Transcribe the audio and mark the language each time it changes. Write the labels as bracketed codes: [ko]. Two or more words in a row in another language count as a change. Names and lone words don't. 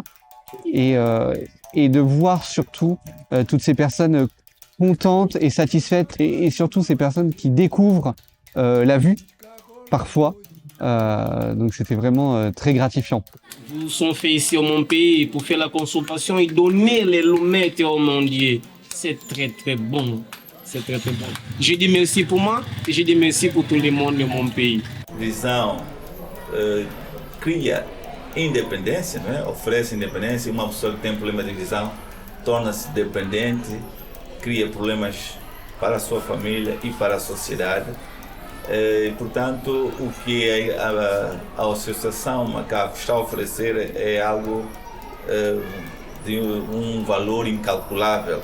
[fr] Et de voir surtout toutes ces personnes contentes et satisfaites et surtout ces personnes qui découvrent la vue parfois. Donc c'était vraiment très gratifiant. Nous sommes faits ici au mon pays pour faire la consultation et donner les lunettes au monde. C'est très très bon. C'est très très bon. Je dis merci pour moi et je dis merci pour tout le monde de mon pays. [pt] Visão cria independência, não é? Oferece independência. Uma pessoa que tem problema de visão torna-se dependente, cria problemas para a sua família e para a sociedade. E, portanto, o que a Associação Macaco está a oferecer é algo de valor incalculável.